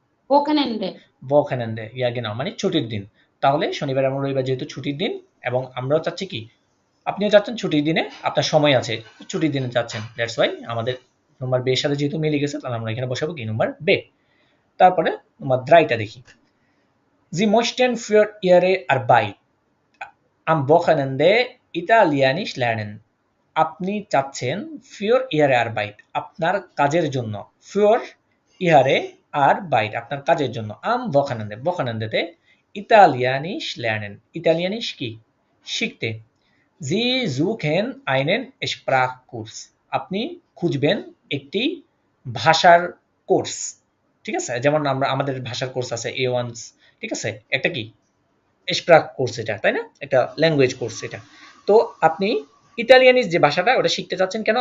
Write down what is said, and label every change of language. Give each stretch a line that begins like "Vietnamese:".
Bangla: ওখানে
German: Wochenende, ja genau,
Bangla: মানে ছুটির দিন। তাহলে শনিবার এবং রবিবার যেহেতু ছুটির দিন এবং আমরাও চাচ্ছি কি? আপনিও চাচ্ছেন ছুটির দিনে, আপনার সময় আছে, ছুটির দিনে চাচ্ছেন।
English: that's why
Bangla: আমাদের নম্বর বে এর সাথে যেহেতু মিলে গেছে তাহলে আমরা এখানে বসাবো কি? নম্বর বে। তারপরে নম্বর 3 টা দেখি।
German: Sie möchten für ihre Arbeit am Wochenende Italienisch lernen।
Bangla: আপনি চাচ্ছেন
German: für ihre Arbeit
Bangla: আপনার কাজের জন্য, für ihre Arbeit আপনার কাজের জন্য,
German: am Wochenende
Bangla: Wochenende-তে
German: Italienisch lernen।
Bangla: Italienisch কি? শিখতে।
German: Sie suchen einen Sprachkurs
Bangla: আপনি খুঁজবেন একটি ভাষার কোর্স। ঠিক আছে? যেমন আমাদের ভাষার কোর্স আছে A1, ঠিক আছে? একটা কি? স্প্রাক কোর্স এটা, তাই না? একটা ল্যাঙ্গুয়েজ কোর্স এটা। তো আপনি ইতালিয়ানিজ যে ভাষাটা ওটা শিখতে চাচ্ছেন কেন?